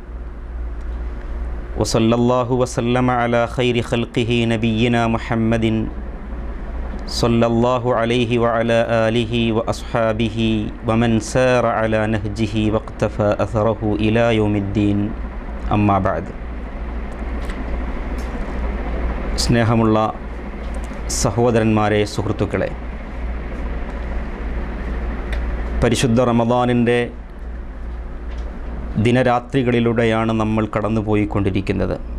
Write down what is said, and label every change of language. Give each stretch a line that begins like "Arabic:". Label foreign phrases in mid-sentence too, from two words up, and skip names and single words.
Arabic: وصلى الله وسلم على خير خلقه نبينا محمد صلى الله عليه وعلى آله وأصحابه ومن سار على نهجه واقتفى أثره إلى يوم الدين. أما بعد.
Malayalam: സ്നേഹമുള്ള സഹോദരന്മാരെ, സുഹൃത്തുക്കളെ, പരിശുദ്ധ റമദാനിൻ്റെ ദിനരാത്രികളിലൂടെയാണ് നമ്മൾ കടന്നുപോയിക്കൊണ്ടിരിക്കുന്നത്.